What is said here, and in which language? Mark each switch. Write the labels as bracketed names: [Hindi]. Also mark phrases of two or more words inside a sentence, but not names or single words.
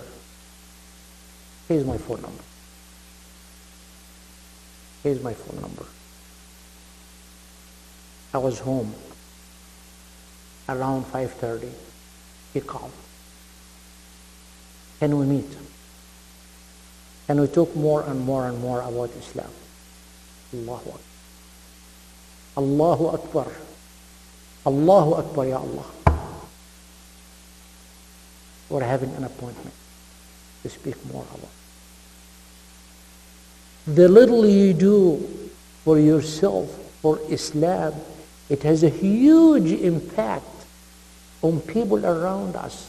[English] Here's my phone number. Here's my phone number. I was home around 5:30. He called. Can we meet? And we talk more and more and more about Islam. [Arabic] الله أكبر. الله أكبر. الله أكبر، يا الله. [English] We're having an appointment to speak more about. The little you do for yourself, for Islam, it has a huge impact on people around us.